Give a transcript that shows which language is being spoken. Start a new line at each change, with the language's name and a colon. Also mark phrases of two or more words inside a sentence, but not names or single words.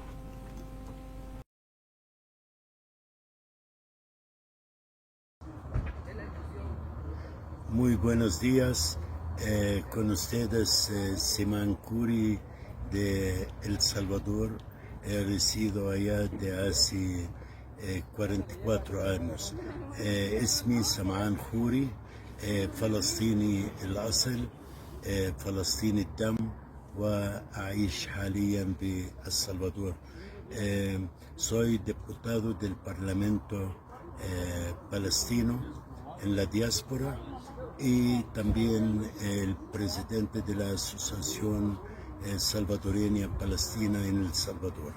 Spanish: Muy buenos días, con ustedes Simán Curi de El Salvador. Resido allá de hace 44 años.
Arabic: اسمي سمعان خوري فلسطيني الأصل فلسطيني الدم وأعيش حاليا بالسلفادور.
Spanish: Soy diputado del Parlamento palestino en la diáspora y también el presidente de la Asociación Salvadoreña Palestina en El Salvador.